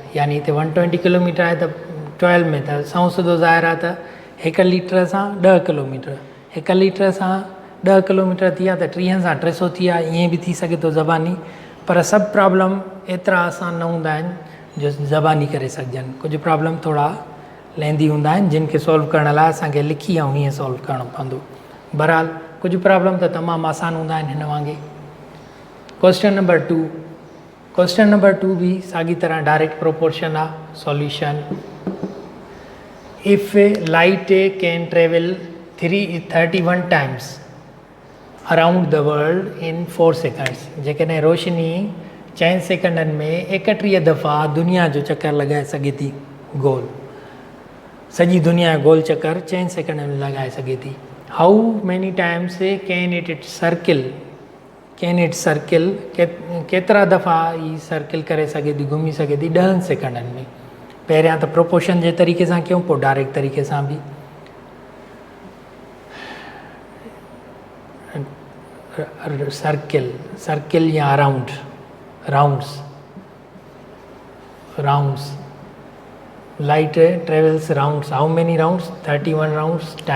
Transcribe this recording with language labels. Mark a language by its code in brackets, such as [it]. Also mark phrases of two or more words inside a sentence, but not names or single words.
[sd] यानी हिते 120 किलोमीटर आहे त 12 में त 100 सिधो ज़ाहिर आहे त 1 लीटर सां 10 किलोमीटर, 1 लीटर सां 10 किलोमीटर थी विया त 30 सां 300 थी विया। ईअं बि थी सघे थो ज़बानी, पर सभु प्रॉब्लम एतिरा आसान न हूंदा आहिनि जो ज़बानी करे सघजनि। कुझु प्रॉब्लम थोरा लेंदी हूंदा आहिनि जिन खे सॉल्व करण लाइ असांखे लिखी ऐं हीअं सॉल्व करणो पवंदो। बहरहाल कुझु प्रॉब्लम त तमामु आसान हूंदा आहिनि हिन वांगुरु। [en] question number 2, question number 2 [sd] भी साॻी तरह [en] direct proportion [sd] आहे। [en] Solution, if light can travel 31 times around the world in 4 seconds, [sd] जेकॾहिं रोशनी 4 सेकंडनि में 31 दफ़ा दुनिया जो चक्कर लॻाए सघे थी, गोल सॼी दुनिया जो गोल चक्कर 4 सेकंड में लॻाए सघे थी। [en] how many times can it circle, [sd] केतिरा दफ़ा ही सर्किल करे सघे थी, घुमी सघे थी 10 सेकंडनि में। पहिरियां त प्रोपोर्शन जे तरीक़े सां कयूं, पोइ डायरेक्ट तरीक़े सां बि। [en] Circle या rounds, light travels rounds, how many rounds, 31 rounds।